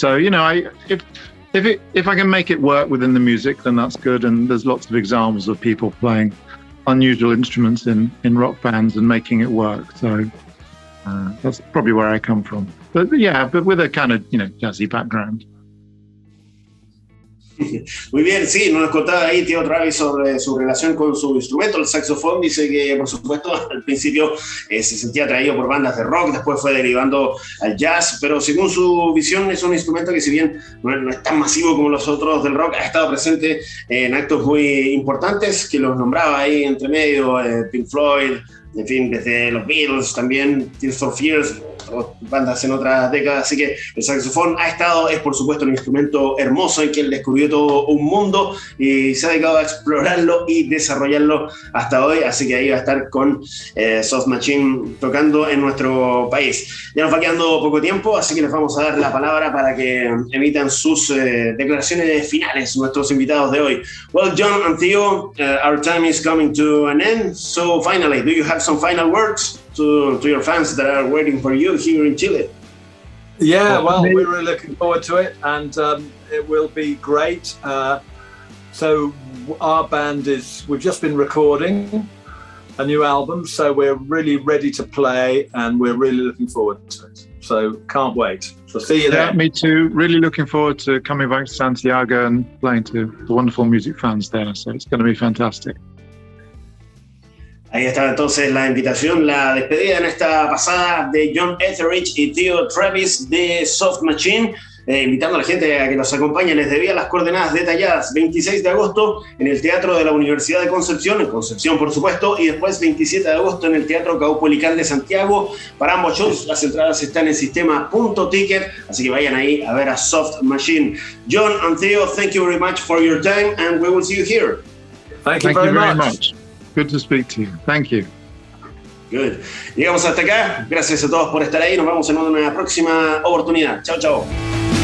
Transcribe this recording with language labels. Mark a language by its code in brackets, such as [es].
[en] So if I can make it work within the music, then that's good. And there's lots of examples of people playing unusual instruments in rock bands and making it work. So that's probably where I come from. But with a kind of jazzy background. [es] Muy bien, sí, nos contaba ahí Theo Travis sobre su relación con su instrumento, el saxofón. Dice que, por supuesto, al principio se sentía atraído por bandas de rock, después fue derivando al jazz, pero según su visión es un instrumento que, si bien no es tan masivo como los otros del rock, ha estado presente en actos muy importantes, que los nombraba ahí entre medio, Pink Floyd, en fin, desde los Beatles también, Tears for Fears, bandas en otras décadas. Así que el saxofón es por supuesto un instrumento hermoso en que él descubrió todo un mundo y se ha dedicado a explorarlo y desarrollarlo hasta hoy. Así que ahí va a estar con Soft Machine tocando en nuestro país. Ya nos va quedando poco tiempo, así que les vamos a dar la palabra para que emitan sus declaraciones finales, nuestros invitados de hoy. [en] Well, John and Theo, our time is coming to an end. So finally, do you have some final words to your fans that are waiting for you here in Chile? Yeah, well, we're really looking forward to it, and it will be great. So our band we've just been recording a new album, so we're really ready to play, and we're really looking forward to it. So can't wait. So see you there. Yeah, me too. Really looking forward to coming back to Santiago and playing to the wonderful music fans there. So it's going to be fantastic. [es] Ahí está entonces la invitación, la despedida en esta pasada de John Etheridge y Theo Travis de Soft Machine. Invitando a la gente a que nos acompañe. Les debía las coordenadas detalladas. 26 de agosto en el Teatro de la Universidad de Concepción, en Concepción por supuesto, y después 27 de agosto en el Teatro Caupolicán de Santiago. Para ambos shows las entradas están en sistema.ticket, así que vayan ahí a ver a Soft Machine. [en] John and Theo, thank you very much for your time and we will see you here. Thank you very much. Good to speak to you. Thank you. Good. [es] Llegamos hasta acá. Gracias a todos por estar ahí. Nos vemos en una próxima oportunidad. Chao, chao.